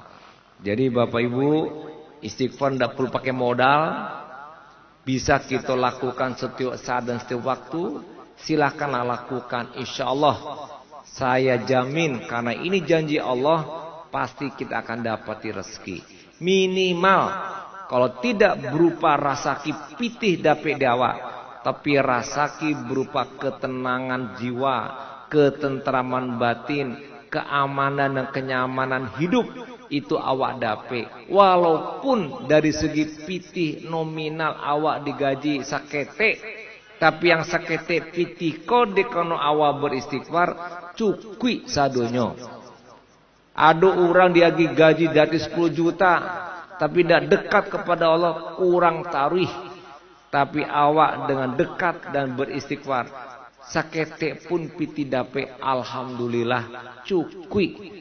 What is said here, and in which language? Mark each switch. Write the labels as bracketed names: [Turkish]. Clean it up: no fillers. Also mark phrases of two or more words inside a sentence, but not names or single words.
[Indonesian] Jadi Bapak Ibu, istighfar tidak perlu pakai modal, bisa kita lakukan setiap saat dan setiap waktu. Silakanlah lakukan, insya Allah saya jamin, karena ini janji Allah, pasti kita akan dapati rezeki. Minimal kalau tidak berupa [Minangkabau] rasaki pitih dapet dawa, [Indonesian] tapi rasaki berupa ketenangan jiwa, ketentraman batin, keamanan dan kenyamanan hidup, [Minangkabau] itu awak dapet. [Indonesian] Walaupun dari segi [Minangkabau] pitih nominal awak digaji sakete, tapi yang sakete pitih kode kono awak beristighfar cukui sadonyo. [Indonesian] Ada orang dia gaji dari 10 juta, tapi tidak dekat kepada Allah, kurang tarih. Tapi awak dengan dekat dan beristighfar, [Minangkabau] sakete pun piti dape, [Indonesian] alhamdulillah cukui.